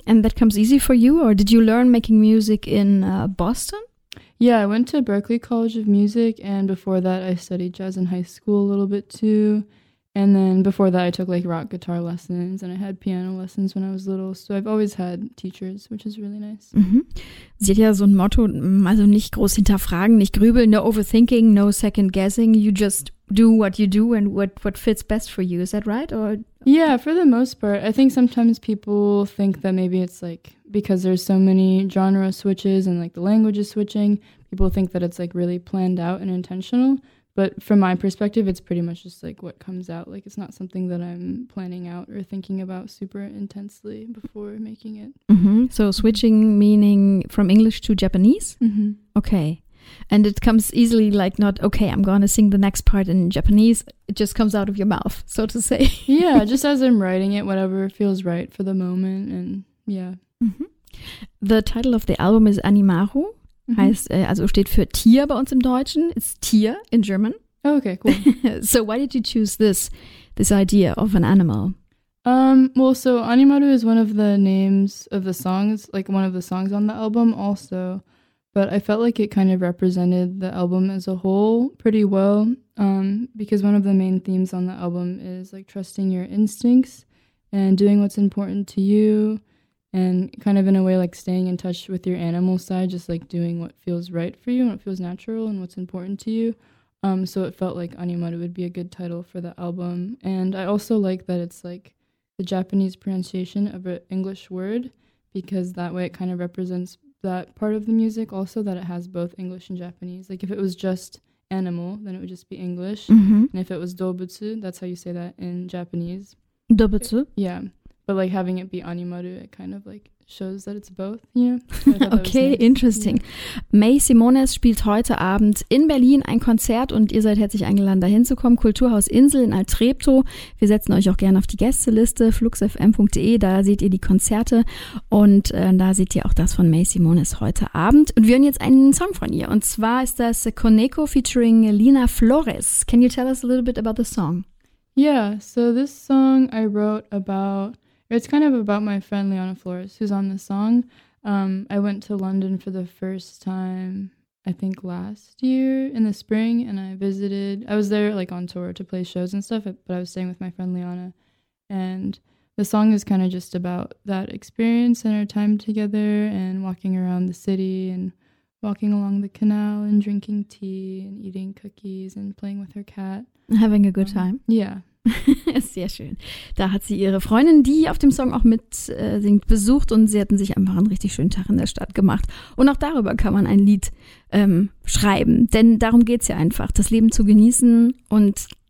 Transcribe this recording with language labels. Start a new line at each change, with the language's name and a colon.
English: And that comes easy for you? Or did you learn making music in Boston? Yeah, I went to Berklee College of Music, and before that I studied jazz in high school a little bit too. And then before that I took like rock guitar lessons, and I had piano lessons when I was little. So I've always had teachers, which is really nice. Mm-hmm.
German: Sie hat ja so ein Motto, also nicht groß hinterfragen, nicht grübeln,
English: no overthinking, no second guessing. You just do what you do and what fits best for you. Is that right? Or yeah, for the most part. I think sometimes people think that maybe it's like, because there's so many genre switches and like the language is switching, people think that it's like really planned out and intentional. But from my perspective, it's pretty much just like what comes out. Like, it's not something that I'm planning out or thinking about super intensely before making it. Mm-hmm. So switching meaning from English to Japanese? Mm-hmm. Okay. And it comes easily, like, not, okay, I'm going to sing the next part in Japanese. It just comes out of your mouth, so to say. Yeah, just as I'm writing it, whatever feels right for the moment. And yeah. Mm-hmm. The title of the album is Animaru. Mm-hmm.
German: Heißt, also steht für Tier bei uns im Deutschen.
English: It's Tier in German. Okay, cool. So why did you choose this idea of an animal? Well, so Animaru is one of the names of the songs, like one of the songs on the album also. But I felt like it kind of represented the album as a whole pretty well. Because one of the main themes on the album is like trusting your instincts and doing what's important to you. And kind of in a way, like staying in touch with your animal side, just like doing what feels right for you and what feels natural and what's important to you. So it felt like Animaru would be a good title for the album. And I also like that it's like the Japanese pronunciation of an English word, because that way it kind of represents that part of the music also, that it has both English and Japanese. Like if it was just animal, then it would just be English. Mm-hmm. And if it was dobutsu, that's how you say that in Japanese. Dobutsu? Yeah. But like having it be Animaru, it kind of like shows that it's both, you know? Okay, nice. Interesting. Yeah.
German: May Simones spielt heute Abend in Berlin ein Konzert und ihr seid herzlich eingeladen, da hinzukommen. Kulturhaus Insel in Alt-Treptow. Wir setzen euch auch gerne auf die Gästeliste, fluxfm.de. Da seht ihr die Konzerte und da seht ihr auch das von May Simones heute Abend. Und wir hören jetzt einen Song von ihr. Und zwar ist das Koneko featuring Lina Flores.
English: Can you tell us a little bit about the song? Yeah, so this song I wrote about, it's kind of about my friend Leona Flores, who's on the song. I went to London for the first time, I think last year in the spring, and I was there like on tour to play shows and stuff, but I was staying with my friend Leona. And the song is kind of just about that experience and our time together and walking around the city and walking along the canal and drinking tea and eating cookies and playing with her cat. Having a good time. Yeah.
German: Sehr schön. Da hat sie ihre Freundin, die auf dem Song auch mitsingt, besucht und sie hatten sich einfach einen richtig schönen Tag in der Stadt gemacht. Und auch darüber kann man ein Lied schreiben, denn darum geht es ja einfach, das Leben zu genießen und das, was man gut findet, auch auszudrücken und zu teilen. May Simones